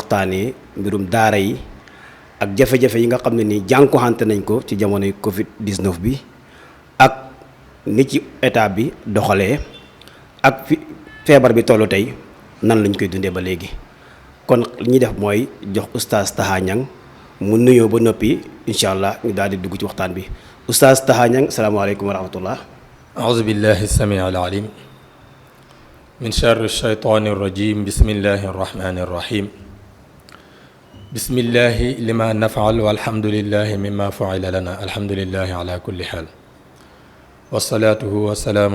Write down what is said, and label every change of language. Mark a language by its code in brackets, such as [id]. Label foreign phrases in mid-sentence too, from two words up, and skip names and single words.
[wo] waxtaanee mbirum daara yi ak jafe-jafe yi nga xam ne ni jànkuwante nañ ko ci jamonoy Covid 19 bi ak ni ci état bi doxalee ak fi feebar bi tollu tey nan lañ koy dundee ba léegi kon li ñuy def mooy jox oustaz Taha Niang mu nuyoo ba noppi [ar] إن شاء الله [wo] ñu daal di dugg ci waxtaan bi oustaz Taha Niang [ar] السلام عليكم ورحمة الله. أعوذ بالله السميع العليم من شر الشيطان الرجيم بسم الله الرحمن الرحيم بسم الله لما نفعل والحمد لله مما فعل لنا الحمد لله على كل حال والصلاة والسلام